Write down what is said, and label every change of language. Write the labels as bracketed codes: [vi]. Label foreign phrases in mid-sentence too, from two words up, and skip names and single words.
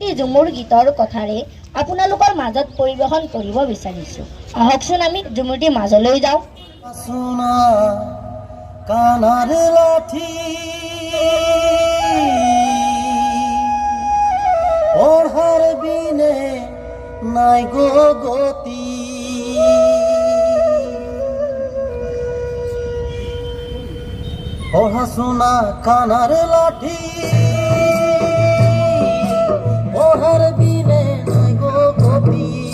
[as] ঝুমুৰ গীতৰ কথাৰে আপোনালোকৰ মাজত পৰিৱেশন কৰিব বিচাৰিছোঁ। আহকচোন আমি ঝুমুৰটি মাজলৈ যাওঁ। [bn] সোনা কানার লাঠি পঢ়ার বিনে নাই গো গতি পড়াশোনা কানার লাঠি পঢ়ার বিনে নাই গো গতি